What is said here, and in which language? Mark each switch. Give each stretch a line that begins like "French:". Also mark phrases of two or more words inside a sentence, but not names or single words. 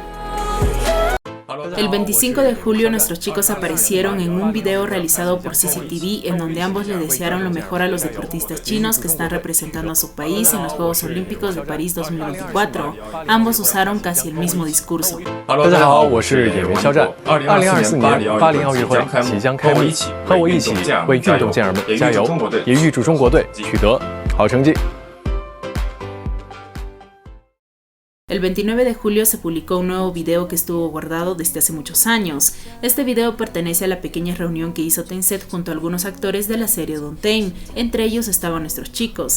Spanish: El 25 de julio nuestros chicos aparecieron en un video realizado por CCTV en donde ambos le desearon lo mejor a los deportistas chinos que están representando a su país en los Juegos Olímpicos de París 2024. Ambos usaron casi el mismo discurso.
Chinese: 大家好，我是演员肖战。2024年巴黎奥运会即将开幕，和我一起为运动健儿们加油，也预祝中国队取得好成绩。
Spanish: El 29 de julio se publicó un nuevo video que estuvo guardado desde hace muchos años. Este video pertenece a la pequeña reunión que hizo Tencent junto a algunos actores de la serie Don'Tale, entre ellos estaban nuestros chicos.